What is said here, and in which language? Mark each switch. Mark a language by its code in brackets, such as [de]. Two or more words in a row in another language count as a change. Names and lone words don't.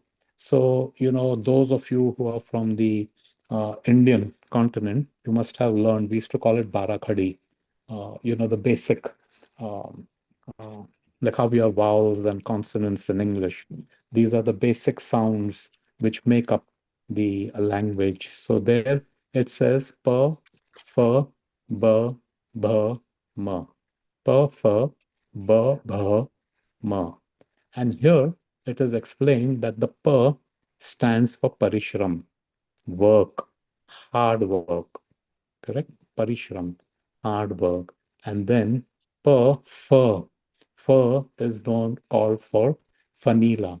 [en] So, those of you who are from the Indian continent, you must have learned, we used to call it Barakhadi, the basic, um, uh, like how we have vowels and consonants in English. These are the basic sounds which make up the language. So there it says [hi] pa, fa, ba, bha, ma. Pa, fa, ba, bha, ma. [en] And here it is explained that the pa stands for parishram, work, hard work, correct? Parishram, hard work. And then fur. Fur is known called for fanila.